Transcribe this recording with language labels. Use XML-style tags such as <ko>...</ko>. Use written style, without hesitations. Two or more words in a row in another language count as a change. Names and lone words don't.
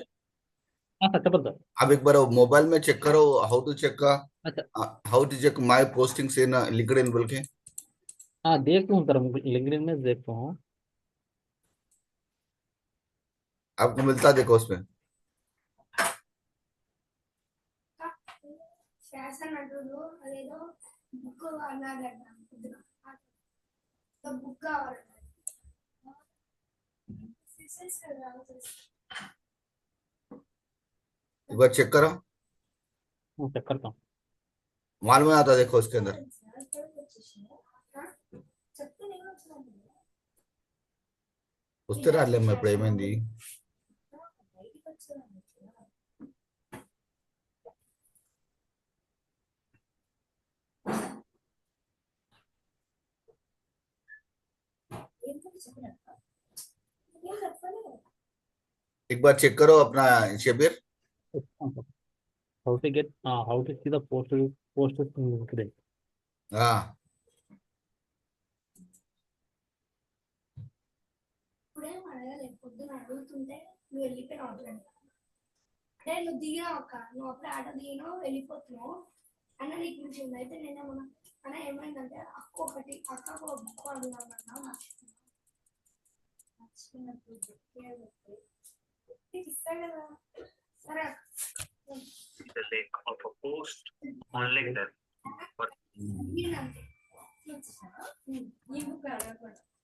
<te>సార్ చెప్పండి సార్.</te> <hi>आप एक बार मोबाइल में चेक करो.</hi> <en>how to check,</en> <hi>अच्छा।</hi> <en>how to check my postings in LinkedIn</en> <hi>बोल के. देखता हूँ सर. लिंक्डइन में देखता हूँ. आपको मिलता देखो उसमें.</hi> <te>శాసనటుడు అదేదో బుక్ అన్నాడట. బుక్ కావాలట.</te> <hi>एक बार चेक करो, चेक करता हूँ. मालूम आता देखो उसके अंदर.</hi> <te>వస్తే రాలేమ్మా, ఇప్పుడు ఏమైంది?</te> <hi>एक बार चेक करो अपना शबीर.</hi> <en>How to get how to see the post post LinkedIn. ఆ,</en> <te>ఇప్పుడేం అడగలేదు, పొద్దున అడుగుతుంటే నువ్వు వెళ్ళిపోయినావు అట్లని. అంటే నువ్వు దిగినావు అక్క, నువ్వు అప్పుడే ఆటో దిగినావు వెళ్ళిపోతున్నావు అన్న నీకు పిలిచింది. అయితే నేనేమన్నా అన్న ఏమైందంటే అక్కకు ఒక బుక్ అడుగుదామన్నా మర్చిపోయినప్పుడు నీకు ఇస్తాను కదా. సరే అక్క.</te> <en>the link of a post on LinkedIn.</en> <te>ఇదంతే. ఈ బుక్ అడగకూడదు.</te>